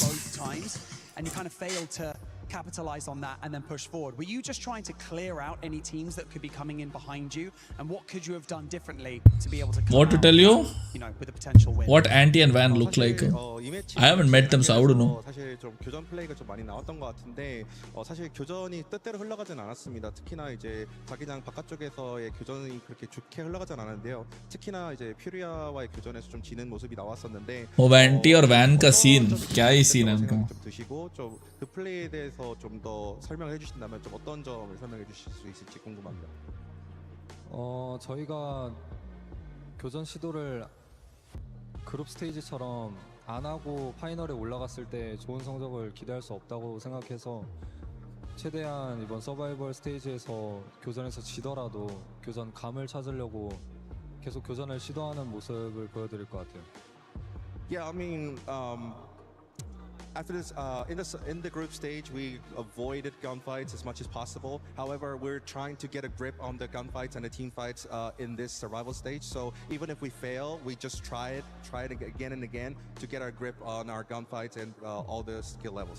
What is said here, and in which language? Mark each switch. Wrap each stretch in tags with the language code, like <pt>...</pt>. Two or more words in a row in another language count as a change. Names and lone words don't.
<en>Both times, and you kind of failed to capitalize on that and then push forward. Were you just trying to clear out any teams that could be coming in behind you, and what could you have done differently to be able to what to tell you? You know, with a potential win? What Anti and Van look like? I haven't met them, so I wouldn't know.</en> <ko>사실 좀 교전 플레이가 좀 많이 나왔던 것 같은데 사실 교전이 뜻대로 흘러가진 않았습니다. 특히나 이제 자기장 바깥쪽에서의 교전이 그렇게 좋게 흘러가진 않았는데요. 특히나 이제 퓨리아와의 교전에서 좀 지는 모습이 나왔었는데.</ko> <hi>वो Anti और Van का scene क्या ही scene है उनका?</hi> <ko>좀 드시고 좀 그 플레이에 대해서 좀 더 설명을 해주신다면 좀 어떤 점을 설명해 주실 수 있을지 궁금합니다. 저희가 교전 시도를 그룹 스테이지처럼 안 하고 파이널에 올라갔을 때 좋은 성적을 기대할 수 없다고 생각해서 최대한 이번 서바이벌 스테이지에서 교전에서 지더라도 교전 감을 찾으려고 계속 교전을 시도하는 모습을 보여드릴 것 같아요.</ko> <en>Yeah, I mean, after this, in the group stage, we avoided gunfights as much as possible. However, we're trying to get a grip on the gunfights and the team fights in this survival stage. So even if we fail, we just try it again and again to get our grip on our gunfights and all the skill levels.</en>